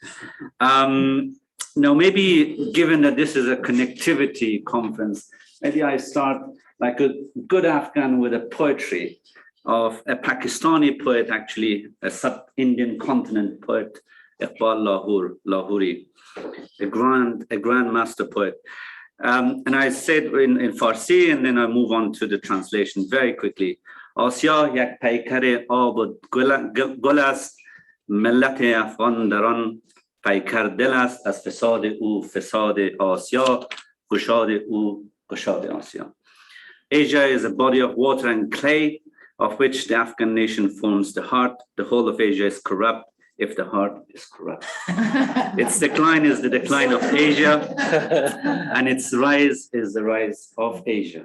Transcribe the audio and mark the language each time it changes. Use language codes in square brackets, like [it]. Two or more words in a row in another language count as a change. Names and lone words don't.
[en] Now, maybe given that this is a connectivity conference, maybe I start like a good Afghan with a poetry of a Pakistani poet, actually, a sub-Indian continent poet, Iqbal Lahori, a grand master poet. And I said in Farsi, and then I move on to the translation very quickly. [fa] آسیا یک پیکر آب و گل است، ملت افغان در آن پیکر دل است، از فساد او فساد آسیا، گشاد او گشاد آسیا. [en] Asia is a body of water and clay, of which the Afghan nation forms the heart. The whole of Asia is corrupt if the heart is corrupt. Its decline is the decline of Asia, and its rise is the rise of Asia.